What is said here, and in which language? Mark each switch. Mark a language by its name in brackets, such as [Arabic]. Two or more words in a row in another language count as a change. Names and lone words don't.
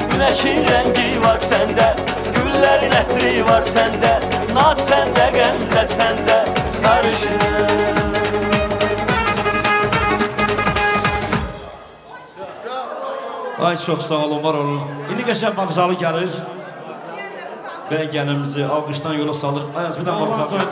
[Turkish] Çiçeğin rengi var sende, güllerin ətri var sende, naz sende, qəmzə sende, sarışın. Ay çok sağ olun, var olun. [Azerbaijani] İndi qəşəng Bağzalı gəlir. Və gəlimizi alqışdan yola salır. Ayaz bir də Bağzalı.